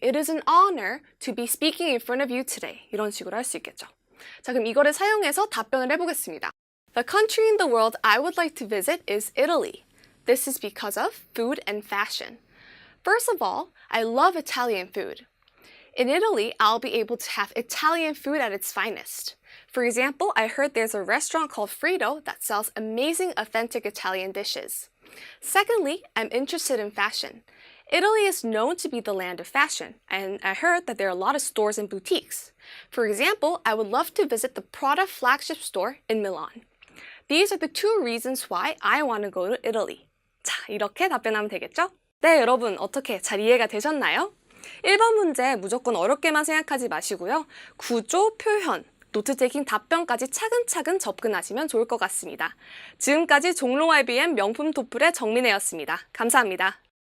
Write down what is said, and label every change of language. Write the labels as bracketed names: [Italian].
[English] It is an honor to be speaking in front of you today. [Korean] 이런 식으로 할 수 있겠죠. 자, 그럼 이거를 사용해서 답변을 해보겠습니다. [English] The country in the world I would like to visit is Italy. This is because of food and fashion. First of all, I love Italian food. In Italy, I'll be able to have Italian food at its finest. For example, I heard there's a restaurant called Frito that sells amazing authentic Italian dishes. Secondly, I'm interested in fashion. Italy is known to be the land of fashion, and I heard that there are a lot of stores and boutiques. For example, I would love to visit the Prada flagship store in Milan. These are the two reasons why I want to go to Italy. [Korean] 자, 이렇게 답변하면 되겠죠? 네, 여러분 어떻게 잘 이해가 되셨나요? 1번 문제 무조건 어렵게만 생각하지 마시고요. 구조, 표현, 노트 테이킹 답변까지 차근차근 접근하시면 좋을 것 같습니다. 지금까지 종로 IBM 명품 토플의 정민혜였습니다. 감사합니다.